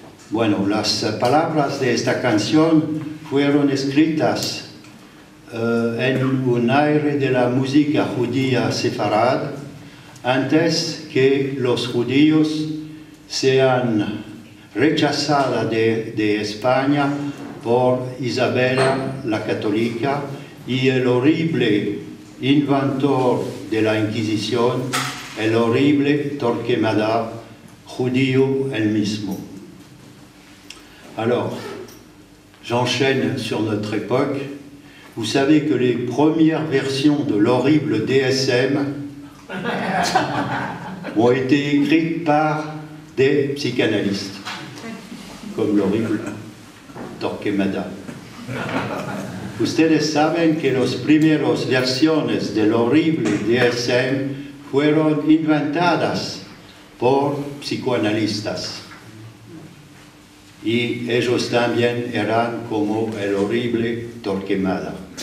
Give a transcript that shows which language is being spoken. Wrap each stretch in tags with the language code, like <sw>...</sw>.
<es>Bueno, las palabras de esta canción fueron escritas en un aire de la música judía sefarad antes que los judíos sean rechazados de España por Isabela la Católica y el horrible inventor de la Inquisición, el horrible Torquemada, judío el mismo.</es> <fr>Alors, j'enchaîne sur notre époque. Vous savez que les premières versions de l'horrible DSM ont été écrites par des psychanalystes, comme l'horrible Torquemada.</fr> <es>Ustedes saben que las primeras versiones del horrible DSM fueron inventadas por psicoanalistas. Y ellos también eran como el horrible Torquemada.</es>